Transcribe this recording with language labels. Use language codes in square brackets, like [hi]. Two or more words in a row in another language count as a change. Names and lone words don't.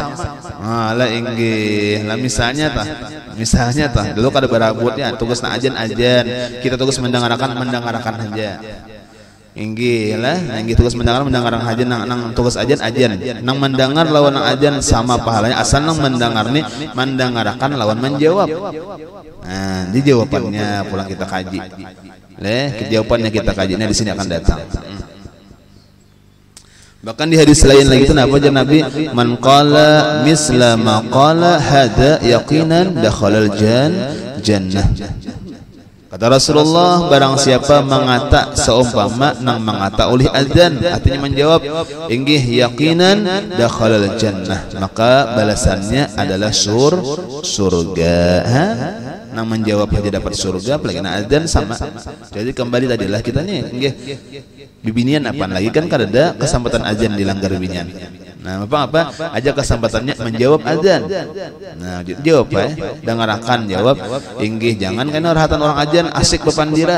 [bjn] Lah inggih lah misalnya tah dulu kada berabutnya tugas na ajan kita tugas mendengarkan aja inggih lah inggih tugas mendengar aja nang tugas ajan nang mendengar lawan nang ajan sama pahalanya asal nang mendengar nih mendengarkan lawan menjawab. Nah di jawabannya pulang kita kaji. Jawabannya kita kajinya di sini akan datang. Bahkan di hadis lain lagi itu apa aja Nabi [ar] من قال مثل ما قال هذا يقينا دخل الجنة. [bjn] Kata Rasulullah barang siapa mengata seumpama nang mengata oleh azan artinya menjawab inggih [ar] يقينا دخل الجنة [bjn] maka balasannya adalah surga. Nang menjawab aja dapat surga apalagi na azan sama. Jadi kembali tadilah kita nih nggih bibinian apaan lagi kan kada kesempatan azan dilanggar bibinian. Nah, apa aja kesempatannya menjawab azan. Nah, jawab dengarkan jawab inggih jangan kena rahatan orang azan asik bepandiran.